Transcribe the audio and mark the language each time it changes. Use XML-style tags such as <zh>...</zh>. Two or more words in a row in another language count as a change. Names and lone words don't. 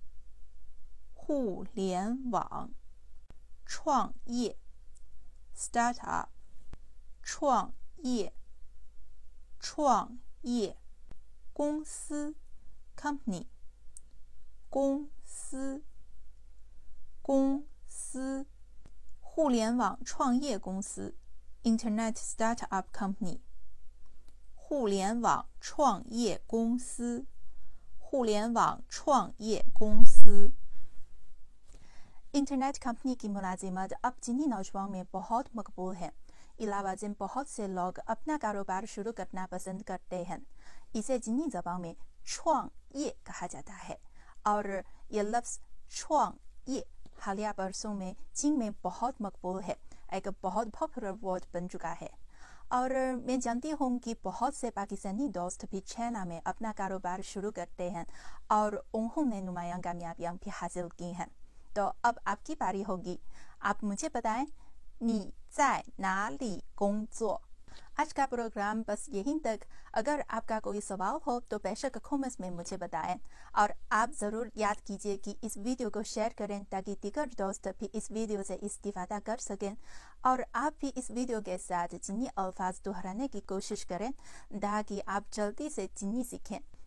<zh>创业 startup 创业公司 company 公司互联网创业公司</zh> <en>internet startup company</en> <zh>互联网创业公司</zh> <ur>انٹرنیٹ کمپنی کی ملازمت اب چینی نوجوانوں میں بہت مقبول ہے. علاوہ جن بہت سے لوگ اپنا کاروبار شروع کرنا پسند کرتے ہیں. اسے چینی زبان میں 创业 کہا جاتا ہے اور یہ لفظ 创业 حالیہ برسوں میں چین میں بہت مقبول ہے، ایک بہت پاپولر ورڈ بن چکا ہے. اور میں جانتی ہوں کہ بہت سے پاکستانی دوست بھی چائنا میں اپنا کاروبار شروع کرتے ہیں اور انہوں نے نمایاں کامیابیاں بھی حاصل کی ہیں. تو اب آپ کی باری ہوگی، آپ مجھے بتائیں</ur> <zh>你在哪里工作?</zh> <ur>آج کا پروگرام بس یہیں تک۔ اگر آپ کا کوئی سوال ہو تو بیشک کمنٹس میں مجھے بتائیں اور آپ ضرور یاد کیجیے کہ اس ویڈیو کو شیئر کریں تاکہ دیگر دوست بھی اس ویڈیو سے استفادہ کر سکیں اور آپ بھی اس ویڈیو کے ساتھ چینی الفاظ دہرانے کی کوشش کریں تاکہ آپ جلدی سے چینی سیکھیں.</ur>